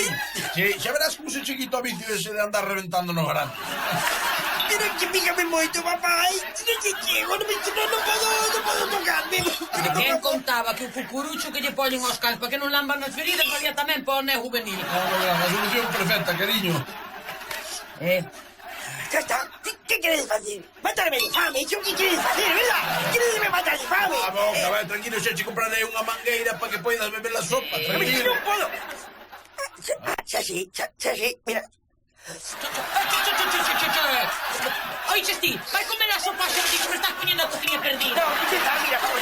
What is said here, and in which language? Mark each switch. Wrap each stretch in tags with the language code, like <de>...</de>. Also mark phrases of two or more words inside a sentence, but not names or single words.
<gl>Sí, xa verás como se che quita o vicio ese de andar reventando nos grans. pero que pícame moito, papá. Non se chego, non podo tocarme. Quen contaba que o cucurucho que lle poñen aos cans para que non lamban as feridas valía tamén para o acné juvenil? A solución perfecta, cariño.</gl> <es>Ya está. ¿Qué queréis hacer?</es> <gl>Matarme de fame.</gl> <es>¿Eso qué queréis hacer, verdad? ¿Queréis matar de fame?</es> <gl>A boca, vai, tranquilo, xa che comprarei unha mangueira para que poidas beber la sopa, tranquilo.</gl> <es>No puedo. Ya sí, mira.</es> <gl>Oiches ti, vai comer a sopa xa que me estás poñendo a cociña perdida.</gl> <es>No, mira, por favor.</es>